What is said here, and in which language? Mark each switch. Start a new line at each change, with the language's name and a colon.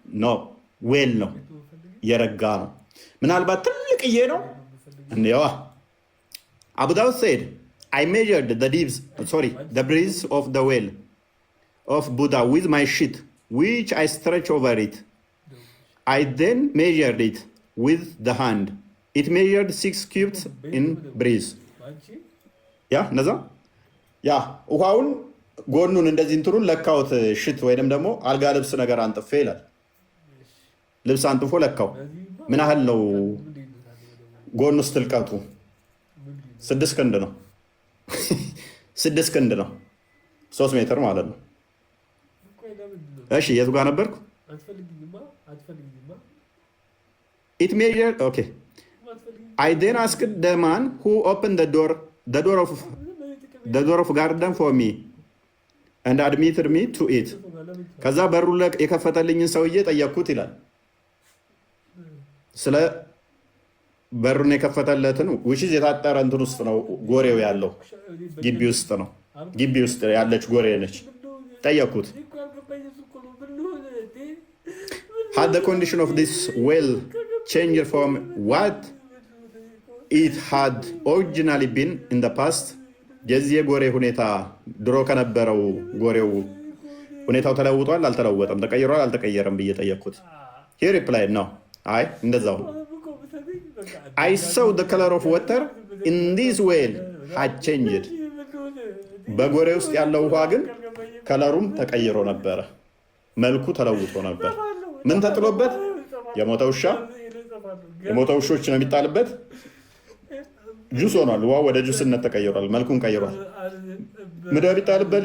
Amharic: ኖ፣ ዌል ነው፣ የረጋ ነው። ምናልባት ትልቅዬ ነው። እንዴዋ
English: Abu Dawud said, I measured the breadth of the well of Buddha with my sheet, which I stretched over it. I then measured it with the hand. It measured 6 cubits in breadth.
Amharic: ነዛ ውሃውን ጎኑን እንደዚህ እንትኑን ለካውት ሽት ወይንም ደግሞ አልጋ ልብስ ነገር አንጥፌ ይላል። ልብስ አንጥፎ ለካው። ምን ያህል ነው ጎኑ ውስጥ ጥልቀቱ? 6 ክንድ ነው። 6 ክንድ ነው። 3 ሜትር ማለት ነው። እሺ የቱ ጋር ነበርኩ?
English: It measured, okay. I then asked the man who opened the door of garden for me and admitted me to it.
Amharic: ከዛ በሩ የከፈተልኝን ሰውዬ ጠየቅኩት ይላል። ስለ በሩን የከፈተለትን ውሽዝ የታጠረ እንትን ውስጥ ነው ጎሬው ያለው፣ ግቢ ውስጥ ነው። ግቢ ውስጥ ያለች ጎሬ ነች። ጠየቅኩት
English: had the condition of this well changed from what it had originally been in the past?
Amharic: የዚህ የጎሬ ሁኔታ ድሮ ከነበረው ጎሬው ሁኔታው ተለውጧል አልተለወጠም? ተቀይሯል አልተቀየረም ብዬ ጠየቅኩት።
English: he replied, no.
Amharic: አይ እንደዛው ነው።
English: I saw the color of water in this well had changed.
Amharic: በጎሬ ውስጥ ያለው ውሃ ግን ከለሩም ተቀይሮ ነበረ፣ መልኩ ተለውጦ ነበር። ምን ተጥሎበት? የሞተ ውሻ፣ የሞተ ውሾች ነው የሚጣልበት። ጁስ ሆኗል። ውሃ ወደ ጁስነት ተቀይሯል፣ መልኩን ቀይሯል። ምንድን ነው የሚጣልበት?